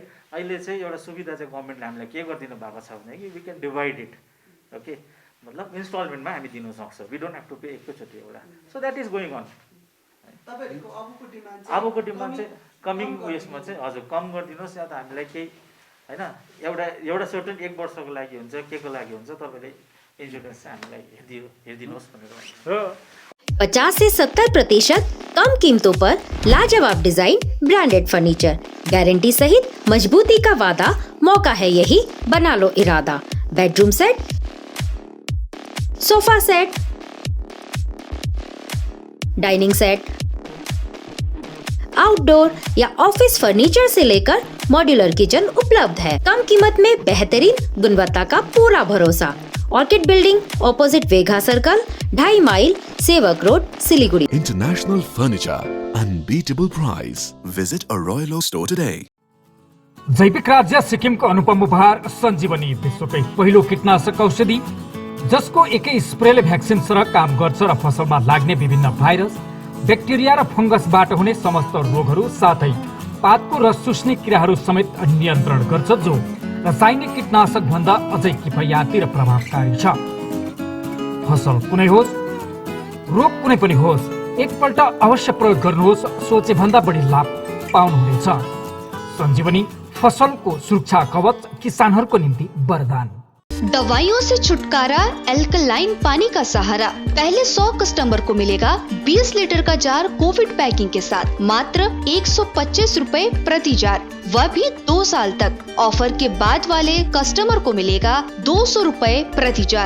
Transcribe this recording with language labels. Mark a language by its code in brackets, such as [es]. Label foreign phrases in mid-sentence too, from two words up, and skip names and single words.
[ne] अहिले चाहिँ एउटा सुविधा चाहिँ गभर्मेन्टले हामीलाई के गरिदिनु भएको छ भने कि [en] we can divide it, [ne] ओके, मतलब इन्स्टलमेन्टमा हामी दिनु सक्छौँ, [en] we don't have to pay [ne] एकैचोटि एउटा। [en] so that is going on. [ne] अबको डिमान्ड चाहिँ कमिङ उयसमा चाहिँ हजुर कम गरिदिनुहोस् या त हामीलाई केही होइन एउटा सर्टेन 1 वर्षको लागि हुन्छ, के को लागि हुन्छ, तपाईँले इन्सुरेन्स चाहिँ हामीलाई हेरिदिनुहोस् भनेर। [hi] 50 से 70% कम कीमतों पर लाजवाब डिजाइन, [en] branded furniture, [hi] गारंटी सहित मजबूती का वादा, मौका है यही, बना लो इरादा। बेडरूम सेट, सोफा सेट, डाइनिंग सेट, आउटडोर या ऑफिस फर्नीचर से लेकर [en] modular kitchen [hi] उपलब्ध है। कम कीमत में बेहतरीन गुणवत्ता का पूरा भरोसा। ऑर्किड बिल्डिंग, ऑपोजिट वेघा सर्कल, 2.5 माइल, सेवक रोड, सिलीगुड़ी। [en] International Furniture, unbeatable price. Visit a Royal Oak store today. [ne] जैविक राज्य सिक्किमको अनुपम उपहार सञ्जीवनी, विश्वकै पहिलो कीटनाशक औषधि जसको एकै स्प्रेले भ्याक्सिन सरह काम गर्छ र फसलमा लाग्ने विभिन्न भाइरस, ब्याक्टेरिया र फंगसबाट हुने समस्त रोगहरू साथै पातको रस चुस्ने किराहरू समेत नियन्त्रण गर्छ, जो रासायनिक कीटनाशक भन्दा अझै किफायती र प्रभावकारी छ। फसल कुनै होस्, रोग कुनै पनि होस्, एकपल्ट अवश्य प्रयोग गर्नुहोस्, सोचे भन्दा बढी लाभ पाउनुहुनेछ। सञ्जीवनी फसलको सुरक्षा कवच, किसानहरूको निम्ति वरदान। [hi] दवाइयों से छुटकारा, एल्कलाइन पानी का सहारा। पहले 100 कस्टमर को मिलेगा 20 लीटर का जार कोविड पैकिंग के साथ, मात्र 125 रुपए प्रति जार, वह भी 2 साल तक। ऑफर के बाद वाले कस्टमर को मिलेगा 200 रुपए प्रति जार।